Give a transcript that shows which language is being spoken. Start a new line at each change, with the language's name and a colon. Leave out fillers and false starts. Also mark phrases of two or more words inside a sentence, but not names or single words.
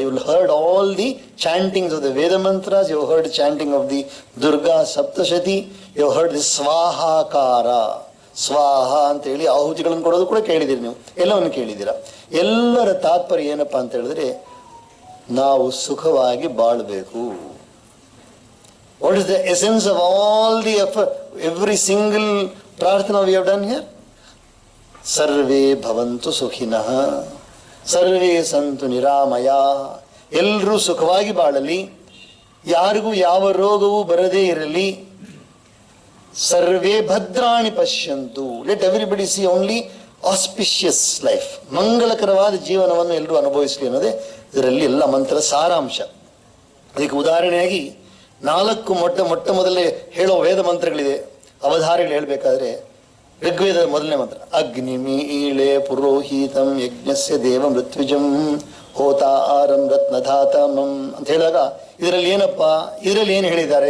English: You will heard all the chantings of the Veda mantras. You heard chanting of the Durga Saptashati. You heard the swahakara,
Kannada: ಸ್ವಾಹ ಅಂತ ಹೇಳಿ ಆಹುತಿಗಳನ್ನು ಕೊಡೋದು ಕೂಡ ಕೇಳಿದಿರಿ ನೀವು. ಎಲ್ಲವನ್ನು ಕೇಳಿದ್ದೀರಾ. ಎಲ್ಲರ ತಾತ್ಪರ್ಯ ಏನಪ್ಪಾ ಅಂತ ಹೇಳಿದ್ರೆ, ನಾವು ಸುಖವಾಗಿ ಬಾಳ್ಬೇಕು.
English: What is the essence of all the effort, every single prarthana we have done here?
Sanskrit: सर्वे भवन्तु सुखिनः, सर्वे सन्तु निरामय.
Kannada: ಎಲ್ಲರೂ ಸುಖವಾಗಿ ಬಾಳಲಿ, ಯಾರಿಗೂ ಯಾವ ರೋಗವೂ ಬರದೇ ಇರಲಿ.
Sanskrit: ಸರ್ವೇ ಭದ್ರಾಣಿ ಪಶ್ಯಂತು,
English: Let everybody see only auspicious life.
Kannada: ಮಂಗಳಕರವಾದ ಜೀವನವನ್ನು ಎಲ್ಲರೂ ಅನುಭವಿಸಲಿ ಅನ್ನೋದೇ ಇದರಲ್ಲಿ ಎಲ್ಲ ಮಂತ್ರ ಸಾರಾಂಶ. ಅದಕ್ಕೆ ಉದಾಹರಣೆಯಾಗಿ 4 ಮೊಟ್ಟ ಮೊದಲೇ ಹೇಳೋ ವೇದ ಮಂತ್ರಗಳಿದೆ. ಅವಧಾರಗಳು ಹೇಳ್ಬೇಕಾದ್ರೆ ಋಗ್ವೇದದ ಮೊದಲನೇ ಮಂತ್ರ
Sanskrit: ಅಗ್ನಿಮೀಳೆ ಪುರೋಹಿತಂ ಯಜ್ಞಸ್ಯ ದೇವ ಮೃತ್ಯುಜಂ ಹೋತಾರಂ ರತ್ನಧಾತಮಂ
Kannada: ಅಂತ ಹೇಳಿದಾಗ ಇದರಲ್ಲಿ ಏನಪ್ಪಾ, ಇದರಲ್ಲಿ ಏನು ಹೇಳಿದ್ದಾರೆ?